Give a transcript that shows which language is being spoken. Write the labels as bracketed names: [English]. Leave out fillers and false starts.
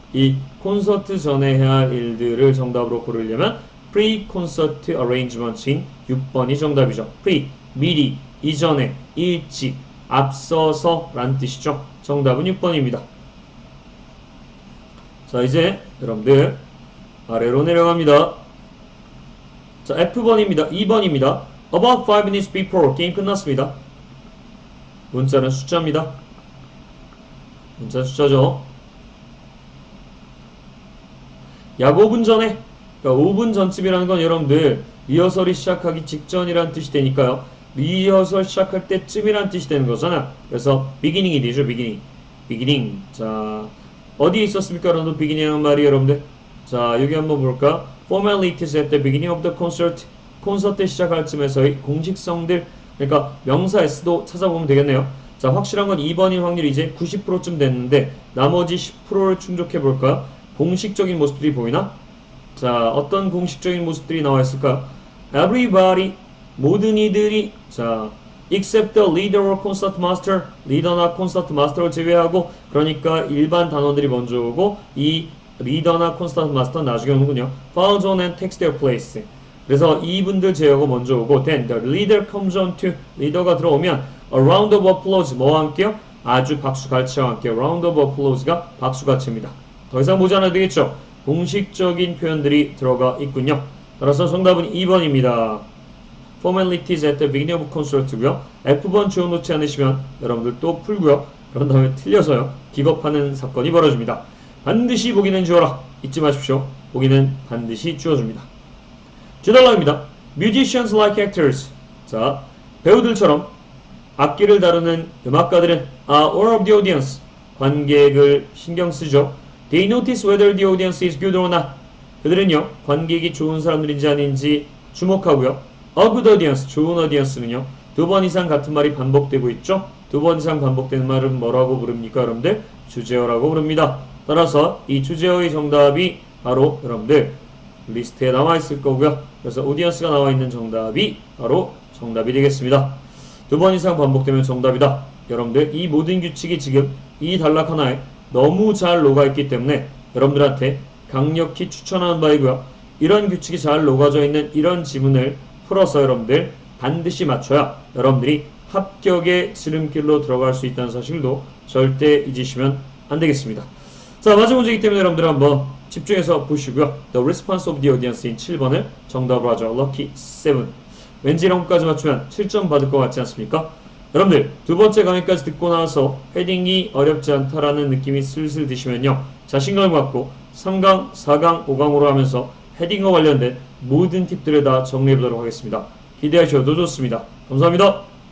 [Korean] 이 콘서트 전에 해야 할 일들을 정답으로 고르려면 [English] pre-concert arrangements [Korean] 인 6번이 정답이죠. pre, 미리, 이전에, 일찍, 앞서서 란 뜻이죠. 정답은 6번입니다. 자, 이제 여러분들 아래로 내려갑니다. 자, F번입니다. 2번입니다. [English] About 5 minutes before [Korean] 게임 끝났습니다. 문자는 숫자입니다. 문자는 숫자죠. 약 5분 전에, 그러니까 5분 전쯤이라는 건 여러분들 리허설이 시작하기 직전이라는 뜻이 되니까요. 리허설 시작할 때쯤이라는 뜻이 되는 거잖아. 그래서 beginning이 되죠. beginning. 자, 어디에 있었습니까? 여러분들 beginning이라는 말이 여러분들. 자, 여기 한번 볼까? [English] Formalities at the beginning of the concert. [Korean] 콘서트 시작할 쯤에서의 공식성들. 그러니까 명사 S도 찾아보면 되겠네요. 자, 확실한 건 2번인 확률이 이제 90%쯤 됐는데 나머지 10%를 충족해 볼까요? 공식적인 모습들이 보이나? 자, 어떤 공식적인 모습들이 나와 있을까요? Everybody, 모든 이들이, 자, [English] except the leader or concert master, [Korean] 리더나 콘서트 마스터를 제외하고, 그러니까 일반 단원들이 먼저 오고, 이 리더나 콘서트 마스터 나중에 오는군요. [English] Follows on and takes their place. [Korean] 그래서 이분들 제외하고 먼저 오고, [English] then the leader comes on to, [Korean] 리더가 들어오면, [English] a round of applause, [Korean] 뭐와 함께요? 아주 박수갈채와 함께, [English] round of applause [Korean] 가 박수갈채입니다. 더 이상 보지 않아도 되겠죠? 공식적인 표현들이 들어가 있군요. 따라서 정답은 2번입니다. [English] Formalities at the beginning of concert고요. [Korean] F번 지워놓지 않으시면 여러분들 또 풀고요. 그런 다음에 틀려서요. 기겁하는 사건이 벌어집니다. 반드시 보기는 지워라. 잊지 마십시오. 보기는 반드시 지워줍니다. 주달라입니다. [English] Musicians like actors. [Korean] 자, 배우들처럼 악기를 다루는 음악가들은 [English] all of the audience. [Korean] 관객을 신경 쓰죠. [English] They notice whether the audience is good or not. [Korean] 그들은요, 관객이 좋은 사람들인지 아닌지 주목하고요. [English] A good audience, [Korean] 좋은 audience는요, 2번 이상 같은 말이 반복되고 있죠. 2번 이상 반복되는 말은 뭐라고 부릅니까, 여러분들? 주제어라고 부릅니다. 따라서 이 주제어의 정답이 바로 여러분들 리스트에 나와 있을 거고요. 그래서 audience가 나와 있는 정답이 바로 정답이 되겠습니다. 2번 이상 반복되면 정답이다. 여러분들 이 모든 규칙이 지금 이 단락 하나에 너무 잘 녹아있기 때문에 여러분들한테 강력히 추천하는 바이고요. 이런 규칙이 잘 녹아져 있는 이런 지문을 풀어서 여러분들 반드시 맞춰야 여러분들이 합격의 지름길로 들어갈 수 있다는 사실도 절대 잊으시면 안 되겠습니다. 자, 마지막 문제이기 때문에 여러분들 한번 집중해서 보시고요. [English] The response of the audience인 [Korean] 7번을 정답으로 하죠. [English] Lucky 7. [Korean] 왠지 이런 것까지 맞추면 7점 받을 것 같지 않습니까? 여러분들 두 번째 강의까지 듣고 나서 헤딩이 어렵지 않다라는 느낌이 슬슬 드시면요. 자신감을 갖고 3강, 4강, 5강으로 하면서 헤딩과 관련된 모든 팁들을 다 정리해보도록 하겠습니다. 기대하셔도 좋습니다. 감사합니다.